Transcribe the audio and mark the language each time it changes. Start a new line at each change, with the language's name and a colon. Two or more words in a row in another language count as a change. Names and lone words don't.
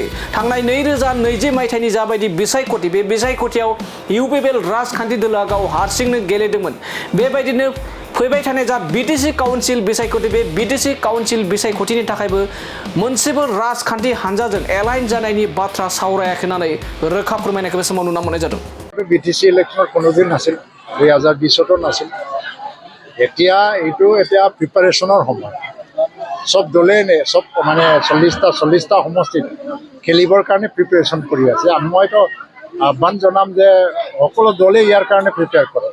Bodo: थांनाय 2020 मायथाइनि जाबायदि बिसायख'थि बे बिसायख'थियाव UPPL राजखान्थि दोलोआ गाव हारसिंनो गेलेदोंमोन। बेबायदिनो फैबाय थानाय जा BTC काउन्सिल बिसायख'थि बे BTC काउन्सिल बिसायख'थिनि थाखायबो मोनसेबो राजखान्थि हानजाजों एलायन्स जानायनि बाथ्रा सावरायाखै होननानै रोखा फोरमायनायखौ बे समाव नुनो मोननाय जादों।
Assamese: BTC इलेक्शনৰ কোনোদিন নাছিল, 2020তো নাছিল। এতিয়া প্ৰিপাৰেশ্যনৰ সময়। সব দলে সব মানে 40টা সমষ্টিত খেলিবৰ কাৰণে প্ৰিপাৰেশ্যন কৰি আছে। মইতো আহ্বান জনাম যে সকলো দলে ইয়াৰ কাৰণে প্ৰিপেয়াৰ কৰক।